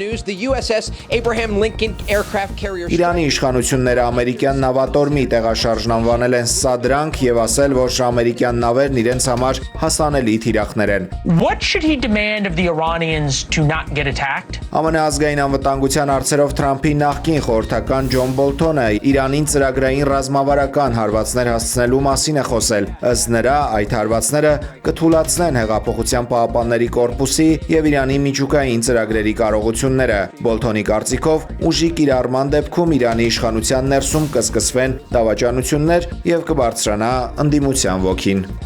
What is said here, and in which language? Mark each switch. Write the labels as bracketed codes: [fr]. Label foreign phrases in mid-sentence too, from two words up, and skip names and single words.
[hy] Իրանի իշխանությունները ամերիկյան նավատորմի տեղաշարժն անվանել են սադրանք եւ ասել, որ ամերիկյան նավերն իրենց համար հասանելի թիրախներ են։ [en] What should he demand of the Iranians to not get attacked? [hy] ԱՄՆ ազգային անվտանգության հարցերով Թրամփի նախկին խորհրդական Ջոն Բոլթոնը Իրանին ծրագրային ռազմավարական հարվածներ հասցնելու մասին է խոսել։ Ըստ նրա, այդ հարվածները կթույլատնեն Հեղափոխության պահապանների կորպուսի եւ Իրանի միջուկային ծրագրերի կարողությունները։ Բոլթոնի կարծիքով, ուժի կիրառման դեպքում Իրանի իշխանության ներսում կսկսվեն դավաճանություններ եւ կբարձրանա ընդդիմության ոգին։